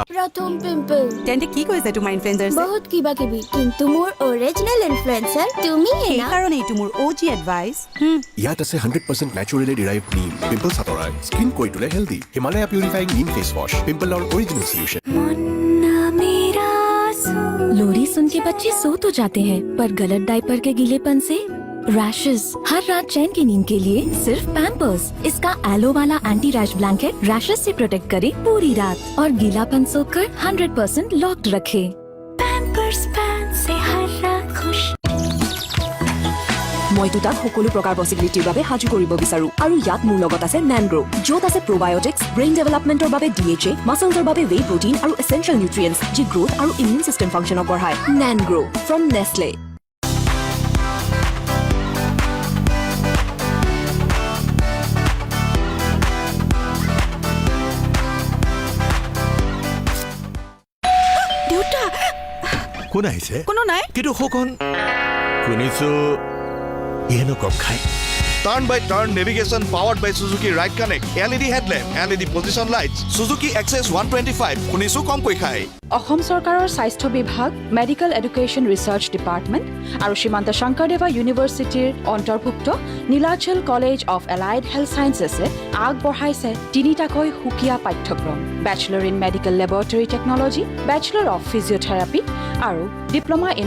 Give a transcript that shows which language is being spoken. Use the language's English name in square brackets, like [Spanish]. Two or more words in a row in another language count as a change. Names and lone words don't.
[Assamese] প্ৰথম পিম্পল তেন্তে কি কৈছে তোমাৰ ইনফ্লুৱেঞ্চাৰ বহুত কিবা কিবি কিন্তু মোৰ [English] original influencer [Assamese] তুমি সেইকাৰণে এইটো মোৰ [English] OG advice [Assamese] ইয়াত আছে 100% [English] naturally derived [Assamese] নিম পিম্পল আঁতৰাই স্কিন কৰি তোলে হেল্ডি হিমালয়া পিউৰিফাইং নিম ফেচ ৱাছ পিম্পলৰ [English] original solution [Hindi] लोरी सुन के बच्चे सो तो जाते हैं पर गलत डायपर के गीलेपन से रैशेस हर रात चैन की नींद के लिए सिर्फ पैम्पर्स इसका एलो वाला [English] anti rash blanket [Hindi] रैशेस से प्रोटेक्ट करे पूरी रात और गीलापन सोखकर 100% लॉक्ड रखे पैम्पर्स पैन से हर रात खुश [Assamese] মই দুটাক সকলো প্ৰকাৰ পসিবিলিটিৰ বাবে সাজু কৰিব বিচাৰো আৰু ইয়াত মোৰ লগত আছে ন্যানগ্ৰো য'ত আছে প্ৰবায়োটিক্স [English] brain developmentৰ [Assamese] বাবে DHA মাসলছৰ বাবে [English] whey protein [Assamese] আৰু [English] essential nutrients [Assamese] যি গ্ৰোথ আৰু [English] immune system functionক [Assamese] বঢ়ায় ন্যানগ্ৰো ফ্ৰম নেছলে দেউতা কোন আহিছে কোনো নাই কিন্তু সখন শুনিছো ইয়েনো কম খাই [English] Turn by turn navigation powered by Suzuki Ride Connect. LED headlamp, LED position lights. Suzuki Access 125. [Assamese] শুনিছো কম কৈ খাই অসম চৰকাৰৰ স্বাস্থ্য বিভাগ মেডিকেল এডুকেশ্যন ৰিচাৰ্চ ডিপাৰ্টমেণ্ট আৰু শ্ৰীমন্ত শংকৰদেৱা ইউনিভাৰ্চিটিৰ অন্তৰ্ভুক্ত নীলাচল কলেজ অফ এলাইড হেল্থ ছায়েন্সেছে আগবঢ়াইছে তিনিটাকৈ সুকীয়া পাঠ্যক্ৰম [English] bachelor in medical laboratory technology bachelor of physiotherapy [Assamese] আৰু [English] diploma in